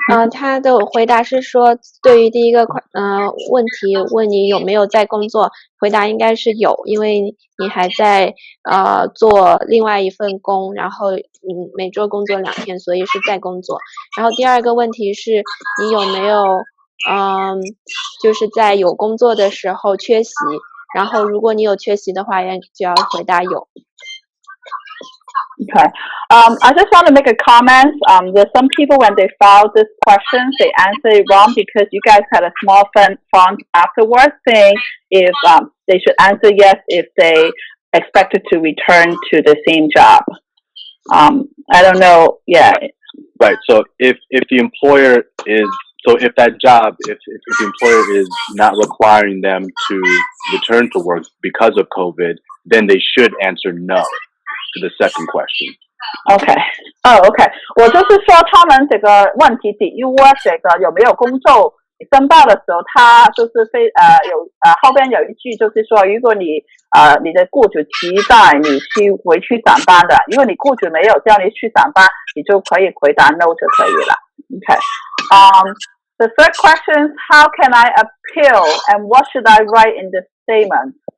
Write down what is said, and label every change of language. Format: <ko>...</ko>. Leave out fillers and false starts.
<zh>他的回答是说，对于第一个问题问你有没有在工作，回答应该是有，因为你还在做另外1份工，然后你每周工作2天，所以是在工作。然后第二个问题是你有没有就是在有工作的时候缺席，然后如果你有缺席的话，就要回答有。</zh> <en>Okay. I just want to make a comment. There's some people when they file this question, they answer it wrong because you guys had a small font afterwards saying if they should answer yes if they expected to return to the same job. I don't know. Yeah. Right. So if the employer is if that job if the employer is not requiring them to return to work because of COVID, then they should answer no to the second question. Okay. Okay.</en> <zh>我就是说他们这个问题</zh> <en>did you work</en> <zh>这个有没有工作申报的时候，他就是后边有一句就是说，如果你的雇主期待你回去上班的，如果你雇主没有叫你去上班，你就可以回答</zh> <en>no</en> <zh>就可以了。</zh> <en>Okay. The third question is, how can I appeal and what should I write in the statement?</en>